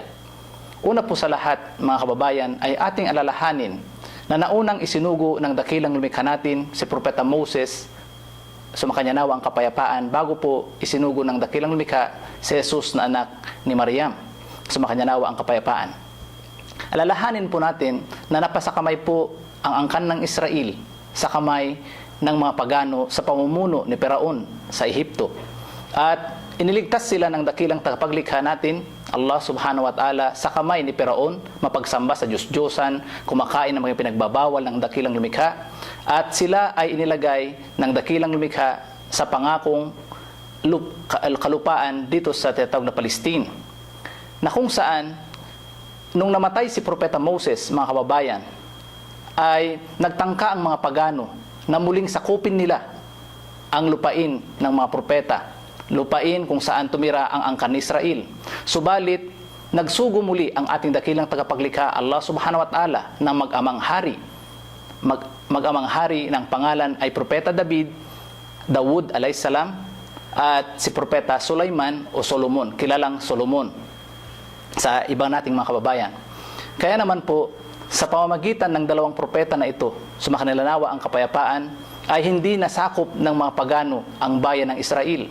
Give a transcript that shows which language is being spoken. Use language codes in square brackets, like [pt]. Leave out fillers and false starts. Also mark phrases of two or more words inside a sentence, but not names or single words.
[tl] Una po sa lahat, mga kababayan, ay ating alalahanin na naunang isinugo ng dakilang lumikha natin si Propeta Moses, sumakanya nawa ang kapayapaan, bago po isinugo ng dakilang lumikha si Jesus na anak ni Maryam, sumakanya nawa ang kapayapaan. Alalahanin po natin na napasakamay po ang angkan ng Israel sa kamay ng mga pagano sa pamumuno ni Firaon sa Ehipto. At iniligtas sila ng dakilang tagapaglikha natin, [ar] الله سبحانه وتعالى, [tl] sa kamay ni Firaon, mapagsamba sa Diyos-Diyosan, kumakain ng mga pinagbabawal ng dakilang lumikha, at sila ay inilagay ng dakilang lumikha sa pangakong kalupaan dito sa tinatawag na Palestine, na kung saan nung namatay si Propeta Moses, mga kababayan, ay nagtangka ang mga pagano na muling sakupin nila ang lupain ng mga propeta, lupain kung saan tumira ang angkan ni Israel. Subalit, nagsugo muli ang ating dakilang tagapaglikha, [ar] الله سبحانه وتعالى, [tl] na mag-amang hari. Mag-amang hari ng pangalan ay Propeta Dawud alayhisalam, at si Propeta Sulaiman o Solomon, kilalang Solomon sa ibang nating mga kababayan. Kaya naman po, sa pamamagitan ng dalawang propeta na ito, sumakanila nawa ang kapayapaan, ay hindi nasakop ng mga pagano ang bayan ng Israel.